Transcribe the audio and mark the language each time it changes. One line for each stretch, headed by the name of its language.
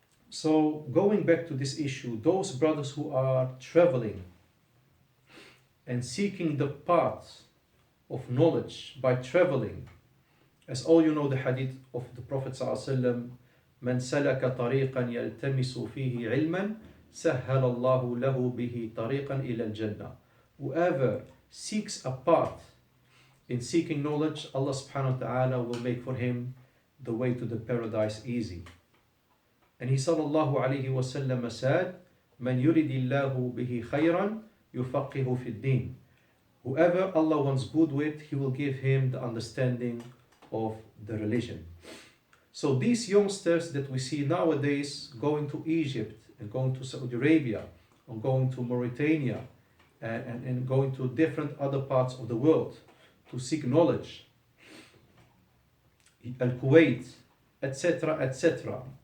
English: So, going back to this issue, those brothers who are traveling and seeking the path of knowledge by traveling, as all you know the hadith of the Prophet ﷺ,
Arabic: من سلك طريقا يلتمس فيه علما سهل الله له به طريقا إلى الجنة.
English: Whoever seeks a path in seeking knowledge, Allah subhanahu wa ta'ala will make for him the way to the paradise easy. And he sallallahu alayhi wa sallam said,
Arabic: من يريد الله به خيرا يفقهه في الدين.
English: Whoever Allah wants good with, He will give him the understanding of the religion. So these youngsters that we see nowadays going to Egypt and going to Saudi Arabia or going to Mauritania and going to different other parts of the world to seek knowledge, Al-Kuwait, etc., etc.